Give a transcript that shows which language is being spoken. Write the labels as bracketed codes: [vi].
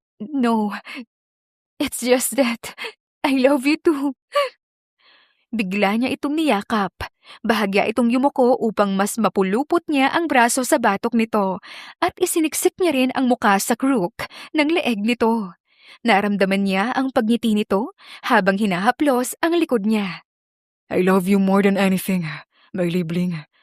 [en] No, it's just that I love you too. [tl] Bigla niya itong niyakap. Bahagya itong yumuko upang mas mapulupot niya ang braso sa batok nito at isiniksik niya rin ang muka sa crook ng leeg nito. Naramdaman niya ang pagngiti nito habang hinahaplos ang likod niya. [en] I love you more than anything, my libling.